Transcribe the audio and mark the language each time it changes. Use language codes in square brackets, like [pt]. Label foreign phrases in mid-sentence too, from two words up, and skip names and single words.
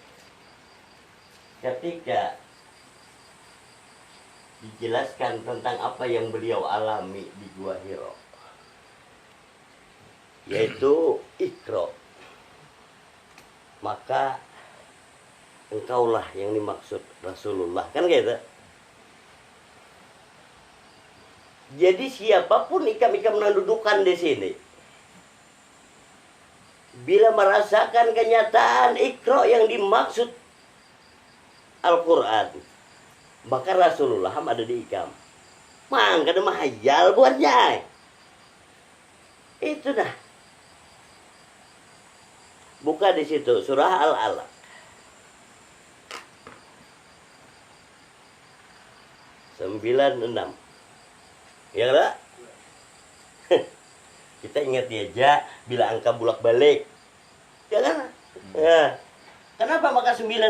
[id] Ketika dijelaskan tentang apa yang beliau alami di Gua Hira, yaitu Iqra, maka engkaulah yang dimaksud Rasulullah, kan gitu. [bjn] Jadi siapapun ikam-ikam mendudukan di sini, bila merasakan kenyataan Iqra yang dimaksud Al-Quran, maka Rasulullah ada di ikam. Mang, kada mahayal buatnya. Itu dah. Buka di situ surah Al-Alaq. [id] Sembilan enam. Ya kan? Kita ingat aja bila angka bulak balik. Ya kan? Ya. Kenapa maka 96?